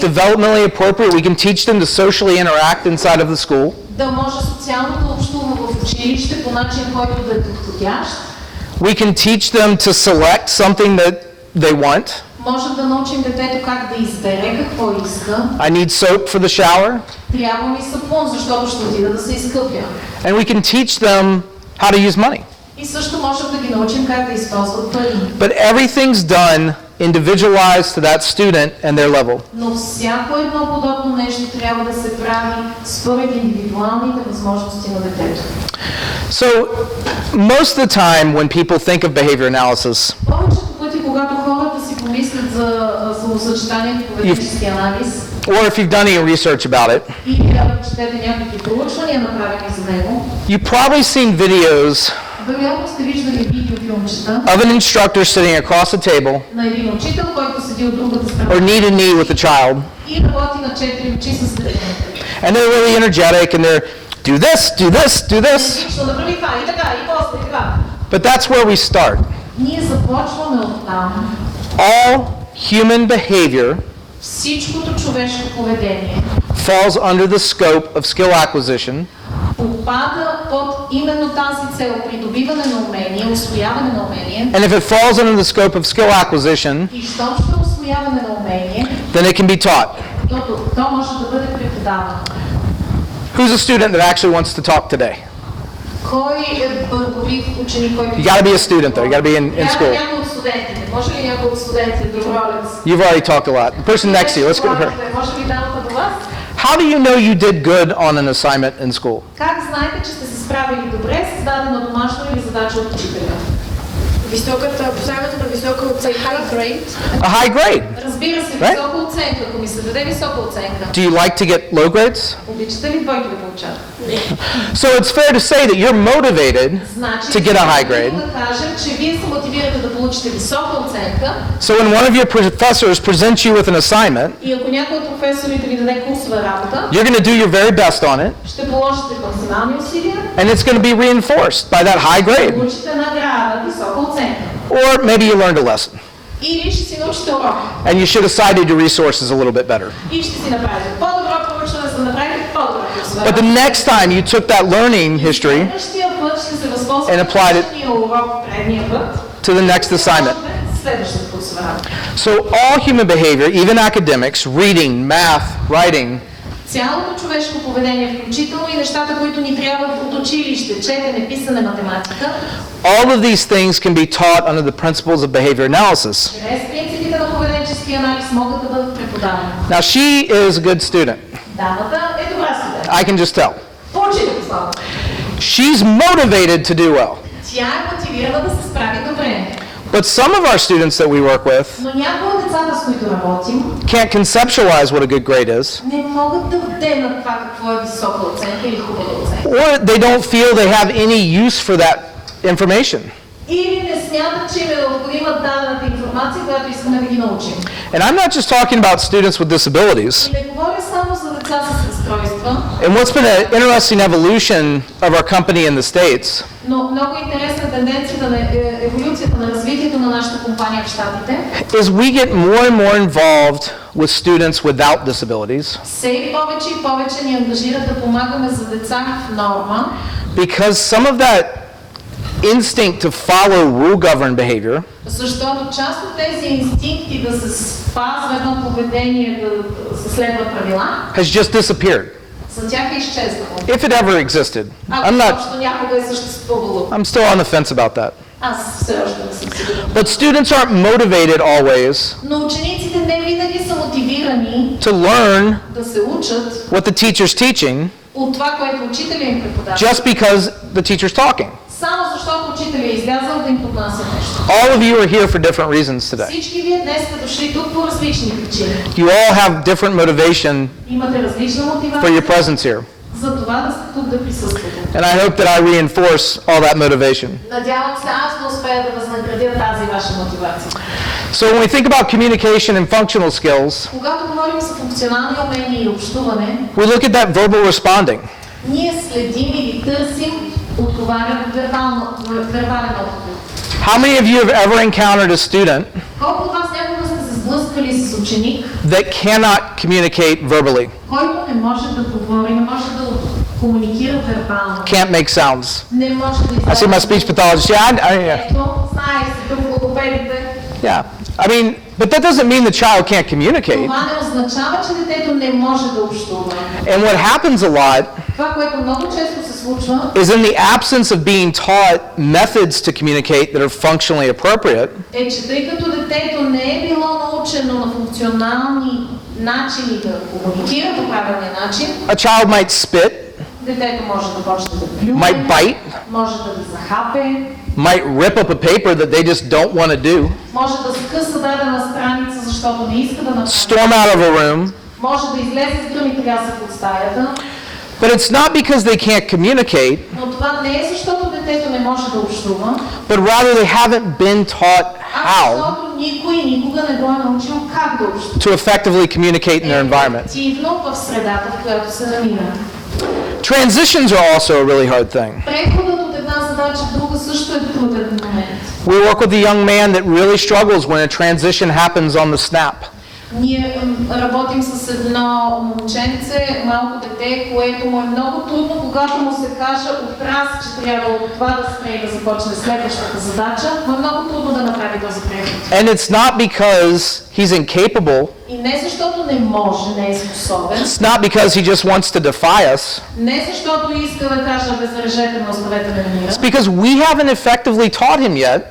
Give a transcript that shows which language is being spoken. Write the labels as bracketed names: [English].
[English] developmentally appropriate, we can teach them to socially interact inside of the school. [Bulgarian] да може социално да общува в училище по начин, който да е подходящ. [English] We can teach them to select something that they want. [Bulgarian] Можем да научим детето как да избере какво иска. [English] I need soap for the shower. [Bulgarian] Трябва ми сапун, защото ще отида да се изкъпя. [English] And we can teach them how to use money. [Bulgarian] И също можем да ги научим как да използват пари. [English] But everything's done individualized to that student and their level. [Bulgarian] Но всяко едно подобно нещо трябва да се прави според индивидуалните възможности на детето. [English] So, most of the time when people think of behavior analysis, [Bulgarian] Повечето пъти, когато хората си помислят за словосъчетанието поведенчески анализ, [English] or if you've done any research about it, [Bulgarian] или ако четете някакви проучвания, направени за него, [English] you've probably seen videos [Bulgarian] вероятно сте виждали видеофилмчета [English] of an instructor sitting across the table [Bulgarian] на един учител, който седи от другата страна [English] or knee to knee with a child, [Bulgarian] и работи на 4 очи с детето. [English] and they're really energetic and they're do this, do this, do this. [Bulgarian] Лично направи това и така, и после и така. [English] But that's where we start. [Bulgarian] Ние започваме от там. [English] All human behavior [Bulgarian] Всичкото човешко поведение [English] falls under the scope of skill acquisition [Bulgarian] попада под именно тази цел – придобиване на умение, усвояване на умение. [English] And if it falls under the scope of skill acquisition, [Bulgarian] И щом ще усвояване на умение, [English] then it can be taught. [Bulgarian] то може да бъде преподавано. [English] Who's a student that actually wants to talk today? [Bulgarian] Кой е първовик ученик, който... [English] You got to be a student though. You got to be in school. [Bulgarian] Някой от студентите. Може ли някой от студентите доброволец? [English] You've already talked a lot. The person next to you, let's go to her. [Bulgarian] Може ли дамата до вас? [English] How do you know you did good on an assignment in school? [Bulgarian] Как знаете, че сте се справили добре с дадена домашна или задача от учителя? Поставянето на висока оценка. [English] High grade. A high grade. [Bulgarian] Разбира се, [English] Right? [Bulgarian] висока оценка. Ако ми се даде висока оценка, [English] Do you like to get low grades? [Bulgarian] обичате ли двойки да получавате? [English] So it's fair to say that you're motivated [Bulgarian] Значи, [English] to get a high grade. [Bulgarian] да кажем, че вие се мотивирате да получите висока оценка [English] So when one of your professors presents you with an assignment, [Bulgarian] и ако някой от професорите ви даде курсова работа, [English] you're going to do your very best on it, [Bulgarian] ще положите максимални усилия, [English] and it's going to be reinforced by that high grade. [Bulgarian] получите награда, висока оценка. [English] Or maybe you learned a lesson, [Bulgarian] Или ще си научите урок. [English] and you should have cited your resources a little bit better. [Bulgarian] И ще си направите по-добро проучване, за да направите по-добро курсова [English] But the next time you took that learning history [Bulgarian] Следващия път ще се възползвате [English] and applied it [Bulgarian] от урок предния път. [English] to the next assignment. [Bulgarian] Следващата курсова работа. [English] So all human behavior, even academics, reading, math, writing, [Bulgarian] Цялото човешко поведение, включително и нещата, които ни трябват от училище, четене, писане, математика, [English] all of these things can be taught under the principles of behavior analysis. [Bulgarian] чрез принципите на поведенчески анализ могат да бъдат преподавани. [English] Now she is a good student. [Bulgarian] Дамата е добра студент. [English] I can just tell. [Bulgarian] Получите послава. [English] She's motivated to do well. [Bulgarian] Тя е мотивирана да се справи добре. [English] But some of our students that we work with [Bulgarian] Но някои от децата, с които работим, [English] can't conceptualize what a good grade is, [Bulgarian] не могат да вденат това какво е висока оценка или хубава оценка. [English] or they don't feel they have any use for that information. [Bulgarian] Или не смятат, че им е необходима дадената информация, която искаме да ги научим. [English] And I'm not just talking about students with disabilities. [Bulgarian] И не говоря само за деца с разстройства, [English] And what's been an interesting evolution of our company in the States [Bulgarian] но много интересна тенденцията на еволюцията на развитието на нашата компания в Щатите. [English] is we get more and more involved with students without disabilities [Bulgarian] Все и повече ни ангажират да помагаме за деца в норма, [English] because some of that instinct to follow rule-governed behavior [Bulgarian] защото част от тези инстинкти да се спазва едно поведение, да се следва правила, [English] has just disappeared, [Bulgarian] за тях е изчезнало. [English] if it ever existed. [Bulgarian] Ако изобщо някога е съществувало. [English] I'm still on the fence about that. [Bulgarian] Аз все още не съм сигурна. [English] But students aren't motivated always [Bulgarian] Но учениците не винаги са мотивирани [English] to learn [Bulgarian] да се учат [English] what the teacher's teaching [Bulgarian] от това, което учителя им преподава. [English] just because the teacher's talking. [Bulgarian] Само защото учителя е излязъл да им поднася нещо. [English] All of you are here for different reasons today. [Bulgarian] Всички вие днес сте дошли тук по различни причини. [English] You all have different motivation [Bulgarian] Имате различна [English] for [Bulgarian] мотивация [English] your presence here. [Bulgarian] за това да сте тук да присъствате. [English] And I hope that I reinforce all that motivation. [Bulgarian] Надявам се аз да успея да възнаградя тази ваша мотивация. [English] So when we think about communication and functional skills, [Bulgarian] Когато говорим за функционални умения и общуване, [English] we look at that verbal responding. [Bulgarian] ние следим или търсим отговаряне вербален отговор. [English] How many of you have ever encountered a student [Bulgarian] Колко от вас някога сте се сблъскали с ученик, [English] that cannot communicate verbally, [Bulgarian] който не може да говори, не може да комуникира вербално, [English] can't make sounds? [Bulgarian] не може да [English] I see my speech pathologist. Yeah, [Bulgarian] Ето, знаеш се тук логопедите. [English] yeah. I mean, but that doesn't mean the child can't communicate. [Bulgarian] Това не означава, че детето не може да общува. [English] And what happens a lot [Bulgarian] Това, което много често се случва, [English] is in the absence of being taught methods to communicate that are functionally appropriate, [Bulgarian] е, че тъй като детето не е било научено на функционални начини да комуникира по правилния начин, [English] a child might spit, [Bulgarian] детето може да почне да плюе, [English] might bite, [Bulgarian] може да ви захапе, [English] might rip up a paper that they just don't want to do, [Bulgarian] може да скъса дадена страница, защото не иска да направи, [English] storm out of a room. [Bulgarian] може да излезе с гръм и трясък от стаята. [English] But it's not because they can't communicate, [Bulgarian] Но това не е защото детето не може да общува, [English] but rather they haven't been taught how [Bulgarian] защото никой никога не го е научил как да общува. [English] to effectively communicate in their environment. [Bulgarian] Ефективно в средата, в която се намира. [English] Transitions are also a really hard thing. [Bulgarian] Преходът от една задача в друга също е труден момент. [English] We work with a young man that really struggles when a transition happens on the snap. [Bulgarian] Ние работим с едно момченце, малко дете, което му е много трудно, когато му се каже отраз, че трябва от това да спре и да започне следващата задача, но е много трудно да направи този преход. [English] And it's not because he's incapable. [Bulgarian] И не защото не може, не е способен. [English] It's not because he just wants to defy us. [Bulgarian] Не защото иска да каже, безрежете ме, оставете ме на мира. [English] It's because we haven't effectively taught him yet